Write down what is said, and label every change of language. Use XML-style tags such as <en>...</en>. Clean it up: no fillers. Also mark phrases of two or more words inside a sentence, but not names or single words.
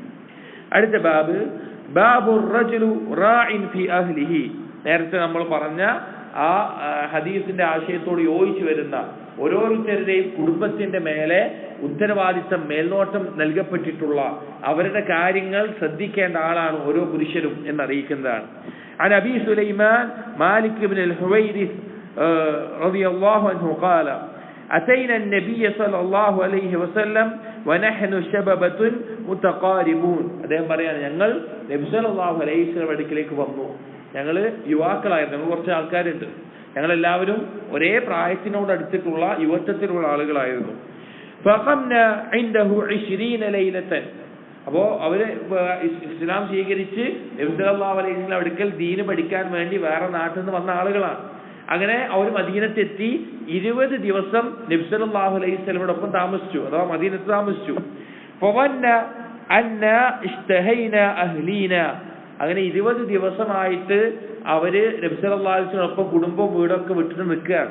<ar>അടുത്ത باب باب الرجل راع في أهله.</ar> <ml>നേരത്തെ നമ്മൾ പറഞ്ഞ ആ ഹദീസിന്റെ ആശയത്തോട് യോജിച്ചു വരുന്ന ഓരോരുത്തരുടെയും കുടുംബത്തിന്റെ മേലെ ഉത്തരവാദിത്തം, മേൽനോട്ടം നൽകപ്പെട്ടിട്ടുള്ള അവരുടെ കാര്യങ്ങൾ ശ്രദ്ധിക്കേണ്ട ആളാണ് ഓരോ പുരുഷനും എന്നറിയിക്കുന്നതാണ്.</ml> <ar>عن أبي سليمان مالك بن الحويرث رضي الله عنه قال أتينا النبي صلى الله عليه وسلم ونحن شبابة متقاربون.</ar> <ml>അദ്ദേഹം പറയാണ്, ഞങ്ങൾ നബി</ml> <ar>صلى الله عليه وسلم</ar> <ml>അടുക്കലേക്ക് വന്നു. ഞങ്ങൾ യുവാക്കളായിരുന്നു, ഞങ്ങൾ കുറച്ച് ആൾക്കാരുണ്ട്, ഞങ്ങളെല്ലാവരും ഒരേ പ്രായത്തിനോട് അടുത്തിട്ടുള്ള യുവത്വത്തിലുള്ള ആളുകളായിരുന്നു.</ml> <ar>فقمنا عنده 20 ليلة.</ar> <ml>അപ്പോ അവര് ഇസ്ലാം സ്വീകരിച്ച് നബി</ml> <ar>صلى الله عليه وسلم</ar> <ml>അടുക്കൽ ദീന് പഠിക്കാൻ വേണ്ടി വേറെ നാട്ടിൽ നിന്ന് വന്ന ആളുകളാണ്. അങ്ങനെ അവർ മദീനത്തെത്തി 20 ദിവസം നബി</ml> <ar>صلى الله عليه</ar> <ml>വസല്ലമയോടൊപ്പം താമസിച്ചു, അഥവാ മദീനത്ത് താമസിച്ചു. അങ്ങനെ 20 ദിവസമായിട്ട് അവര് നബി</ml> <ar>صلى الله عليه</ar> <ml>വസല്ലമയോടൊപ്പം കുടുംബവും വീടൊക്കെ വിട്ടിട്ട് നിൽക്കുകയാണ്.</ml>